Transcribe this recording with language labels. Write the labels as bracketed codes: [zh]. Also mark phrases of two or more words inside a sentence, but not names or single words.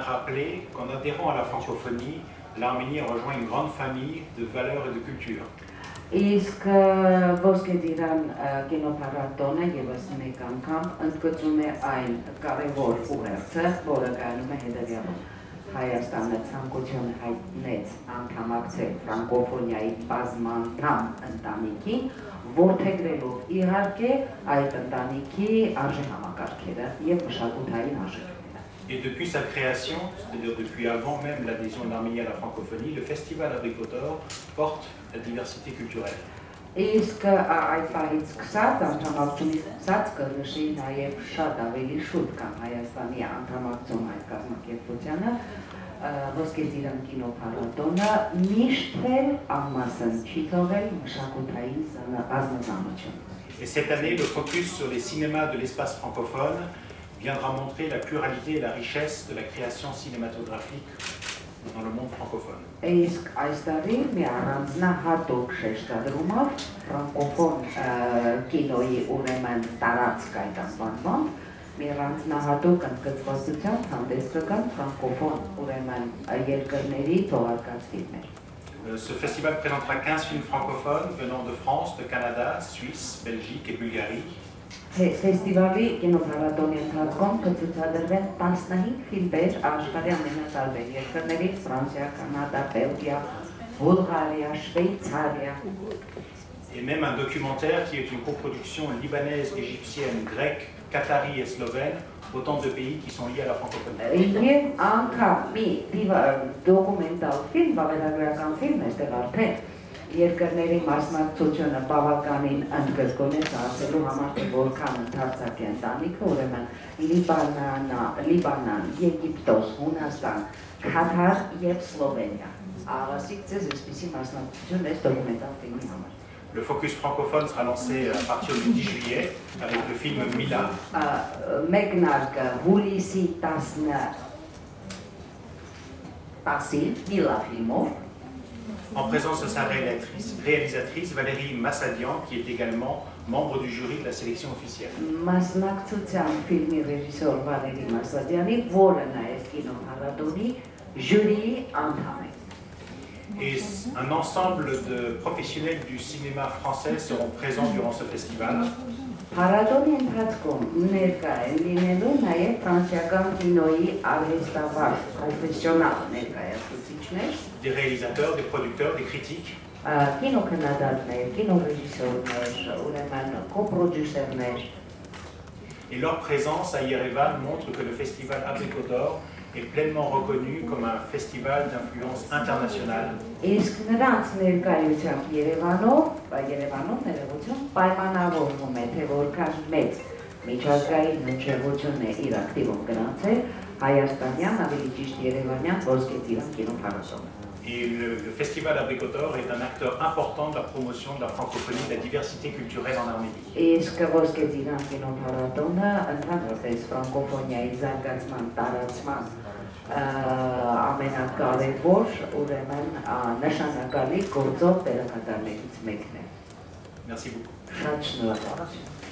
[fr] rappeler qu'en adhérant à la francophonie, l'Arménie rejoint une grande famille de valeurs et de cultures. [hy] Իսկ Ոսկե ծիրան կինոփառատոնը եւս մեկ անգամ ընդգծում է այն կարևոր ուղերձը, որը կայանում է հետեւյալով. Հայաստանը ցանկություն հայտնեց անդամակցել ֆրանկոֆոնիայի բազմանդամ ընտանիքին, որդեգրելով իհարկե այդ ընտանիքի արժեհամակարգերը եւ մշակութային արժեքները. [fr] Et depuis sa création, c'est-à-dire depuis avant même l'adhésion de l'Arménie à la francophonie, le festival Abricotor porte la diversité culturelle. [hy] Իսկ այդ պահից սկսած անդամակցումից սկսած կնշի նաև շատ ավելի շուտ կամ Հայաստանի անդամակցում այդ կազմակերպությանը Ոսկե ծիրան կինոփառատոնը միշտ էլ անմասն չի թողել մշակութային ազնվականություն. [fr] Et cette année, le focus sur les cinémas de l'espace francophone viendra montrer la pluralité et la richesse de la création cinématographique dans le monde francophone. [hy] Իսկ այս տարի մի առանձնահատուկ շեշտադրումով ֆրանկոֆոն կինոյի ուրեմն տարածք այդ անվանմամբ մի առանձնահատուկ ընդգծվածությամբ հանդես կգան ֆրանկոֆոն ուրեմն երկրների թողարկած ֆիլմեր։ [fr] Ce festival présentera 15 films francophones venant de France, de Canada, Suisse, Belgique et Bulgarie. [hy] Ֆեստիվալի կինոփառատոնի ընթացքում կցուցադրվեն 15 ֆիլմեր աշխարհի ամենատարբեր երկրներից՝ Ֆրանսիա, Կանադա, Բելգիա, Բուլղարիա, Շվեյցարիա։ [fr] Et même un documentaire qui est une coproduction libanaise, égyptienne, grecque, qatari et slovène, autant de pays qui sont liés à la francophonie. [hy] Եվ անգամ մի դոկումենտալ ֆիլմ, վավերագրական ֆիլմ այստեղ արդեն երկրների մասնակցությունը բավականին ընդգրկոնեց ասելու համար, թե որքան ընդարձակ է ընտանիքը, ուրեմն Լիբանան, Եգիպտոս, Հունաստան, Քաթար եւ Սլովենիա։ Ասիկ ձեզ այսպիսի մասնակցություն այս դոկումենտալ ֆիլմի համար։ [fr] Le focus francophone sera lancé à partir du 10 juillet avec le film Mila. [hy] Կմեկնարկի հուլիսի 10-ին Mila ֆիլմով [fr] En présence de sa réalisatrice Valérie Massadian, qui est également membre du jury de la sélection officielle. [hy] Մասնակցության ֆիլմի ռեժիսոր Վալերի Մասադյանի, որը նաև կինոփառատոնի ժյուրիի անդամ է։ [fr] Et un ensemble de professionnels du cinéma français seront présents durant ce festival. [hy] Փառատոնի ընթացքում ներկա են լինելու նաև ֆրանսիական կինոյի արհեստավար պրոֆեսիոնալ ներկայացուցիչներ, [fr] des réalisateurs, des producteurs, des critiques. [hy] Կինոքննադատներ, կինոռեժիսորներ, ուրեմն կոպրոդյուսերներ։ [fr] Et leur présence à Yerevan montre que le festival Abricot d'Or est pleinement reconnu comme un festival d'influence internationale. [hy] Իսկ նրանց ներկայությամբ Երևանում ներողություն պայմանավորվում է, թե որքան մեծ միջազգային հնչեղություն է իր ակտիվում գրանցել հայաստանյան, ավելի ճիշտ երևանյան Ոսկե ծիրան կինոփառատոնը։ [fr] Et le festival Abricot d'Or est un acteur important de la promotion de la francophonie et de la diversité culturelle en Arménie. [hy] Իսկ Ոսկե ծիրան կինոփառատոնը ընդհանրապես ֆրանկոֆոնիայի զարգացման, տարածման ամենակարևոր ուրեմն նշանակալի գործող դերակատարներից մեկն է։ [fr] Merci beaucoup. [hy] Շատ շնորհակալություն։